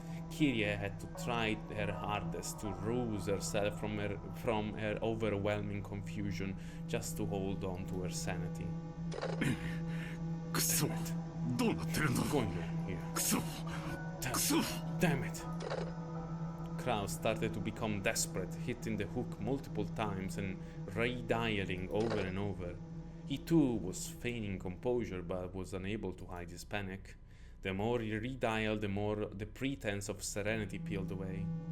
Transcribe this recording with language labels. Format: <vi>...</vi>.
<en>Kyrie had to try her hardest to rouse herself from her overwhelming confusion just to hold on to her sanity.</en> <ja>くそ、どうなってるんだ。</ja> <en>Going here.</en> <ja>くそ、くそ。</ja> <en>Damn it! Kraus started to become desperate, hitting the hook multiple times and redialing over and over. He too was feigning composure but was unable to hide his panic. The more he redialed, the more the pretense of serenity peeled away.</en>